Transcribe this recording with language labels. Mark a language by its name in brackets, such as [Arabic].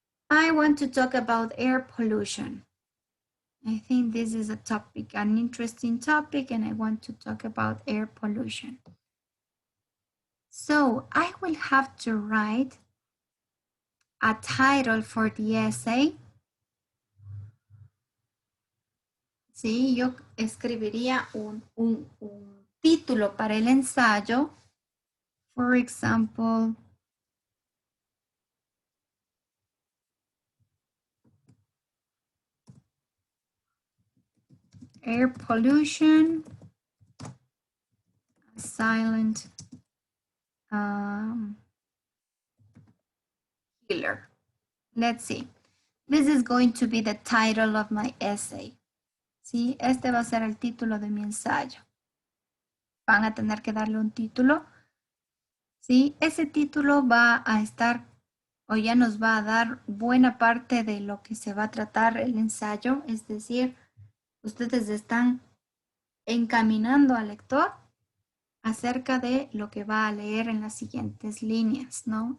[English] I want to talk about air pollution. I think this is a topic, an interesting topic, and I want to talk about air pollution. So I will have to write a title for the essay. [Spanish] Sí, yo escribiría un título para el ensayo. [English] For example, air pollution, silent killer. Let's see. This is going to be the title of my essay. [Spanish] ¿Sí? Este va a ser el título de mi ensayo. Van a tener que darle un título. ¿Sí? Ese título va a estar, o ya nos va a dar buena parte de lo que se va a tratar el ensayo. Es decir, ustedes están encaminando al lector acerca de lo que va a leer en las siguientes líneas, ¿no?